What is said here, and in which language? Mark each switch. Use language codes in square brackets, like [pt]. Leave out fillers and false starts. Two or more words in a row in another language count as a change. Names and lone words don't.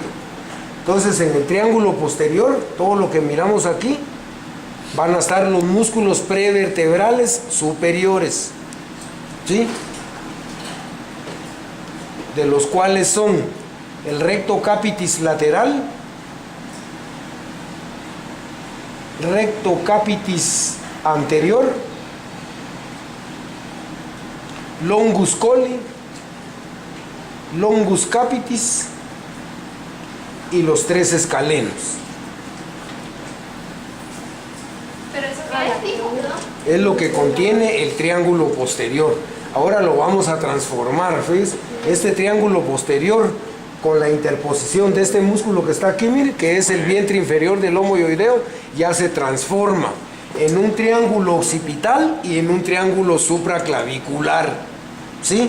[es] Entonces en el triángulo posterior, todo lo que miramos aquí, van a estar los músculos prevertebrales superiores, ¿sí? De los cuales son el recto capitis lateral, recto capitis anterior, [la] longus colli, longus capitis [es] y los tres escalenos. Pero eso qué es, dijo, ¿no? Es lo que contiene el triángulo posterior. Ahora lo vamos a transformar, ¿ves? Este triángulo posterior con la interposición de este músculo que está aquí, mire, que es el vientre inferior del lomo ioideo, ya se transforma en un triángulo occipital y en un triángulo supraclavicular, ¿sí?